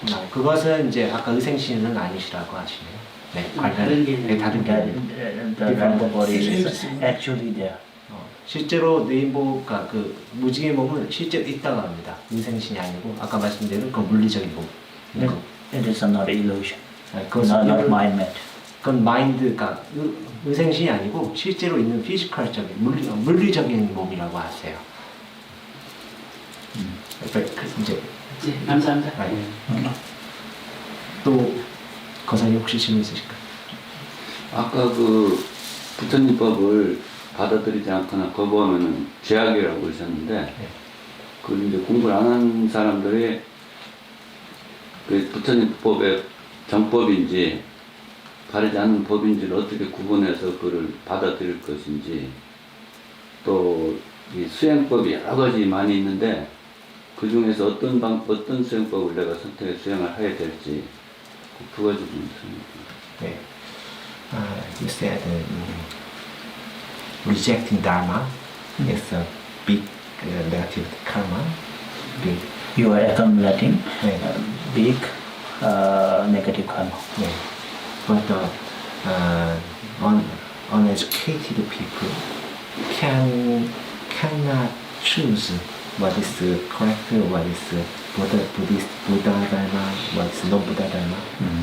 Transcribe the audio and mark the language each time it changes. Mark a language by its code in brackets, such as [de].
[ko] 그것은 이제 아까 의생신은 아니시라고 하시네요. 네, 다른 개념. 다른 개념. [en] The rainbow body is actually there. [ko] 실제로 레인보우가 그 무지개 몸은 실제로 있다고 합니다. 의생신이 아니고 아까 말씀드린 그 물리적인 몸. [en] It is not illusion. [ko] 그것은 [en] Not mind-made. [ko] 그건 마인드가 의생신이 아니고 실제로 있는 피지컬적인 물리적인 몸이라고 하세요. 이제 네, 감사합니다. 또 거사님 혹시 질문 있으실까요? 아까 그 부처님법을 받아들이지 않거나 거부하면은 죄악이라고 하셨는데, 그 이제 공부를 안 한 사람들이 그 부처님법의 정법인지 바르지 않은 법인지를 어떻게 구분해서 그를 받아들일 것인지, 또 이 수행법이 여러 가지 많이 있는데 그 중에서 어떤 수행법을 내가 선택해 수행을 해야 될지 두 가지 좀 설명해. 네. [en] You said rejecting dharma is a big negative karma. Big. You are accumulating [ko] 네. [en] big negative karma. [ko] 네. [en] But uneducated people cannot choose what is correct, what is Buddha Dharma, what is non-Buddha Dharma.